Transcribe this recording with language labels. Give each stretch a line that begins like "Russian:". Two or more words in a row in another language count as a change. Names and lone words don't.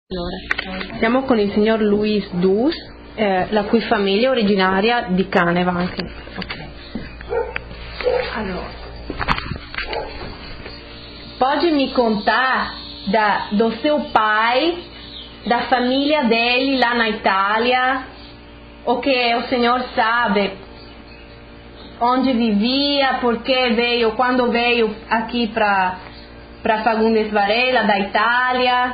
Italian: Allora, siamo con il signor Luis Dus, la cui famiglia è originaria di Caneva anche. Okay. Allora,
Portuguese: pode me contar do seu pai, da família dele lá na Itália, o que o senhor sabe, onde vivia, por que veio, quando veio aqui para Fagundes Varela, da Itália?